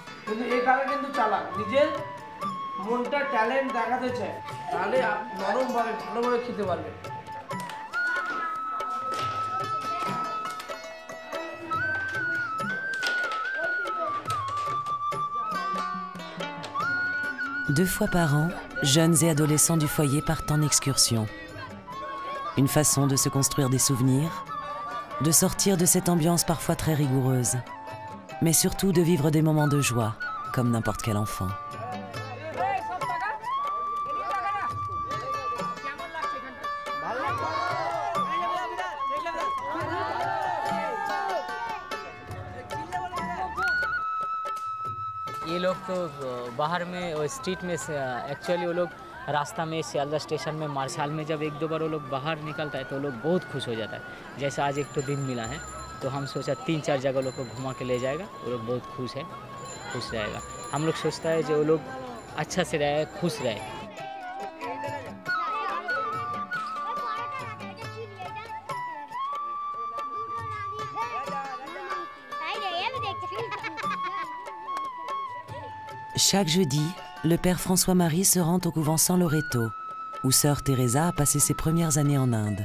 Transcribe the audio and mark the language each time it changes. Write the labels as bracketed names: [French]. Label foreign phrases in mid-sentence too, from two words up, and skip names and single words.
[Bangla] কিন্তু এই কাকা কিন্তু চালাক, নিজের মনটা ট্যালেন্ট দেখাতে চায়, তাহলে নরমভাবে ভালোভাবে খেতে পারবে। [French] Deux fois par an, jeunes et adolescents du foyer partent en excursion. Une façon de se construire des souvenirs, de sortir de cette ambiance parfois très rigoureuse, mais surtout de vivre des moments de joie, comme n'importe quel enfant. [Hindi] ये लोग तो बाहर में और स्ट्रीट में [English] एक्चुअली वो [Hindi] लोग रास्ता में सियालदा स्टेशन में साल में जब 1-2 बार वो लोग बाहर निकलता है तो वो लोग बहुत खुश हो जाता है। जैसे आज एक तो दिन मिला है तो हम सोचा 3-4 जगह लोग को घुमा के ले जाएगा, वो लोग बहुत खुश रहेगा। हम लोग सोचता है जो वो लोग अच्छा से रहे, खुश रहे। [French] Chaque jeudi, le père François-Marie se rend au couvent San Loreto, où sœur Teresa a passé ses premières années en Inde.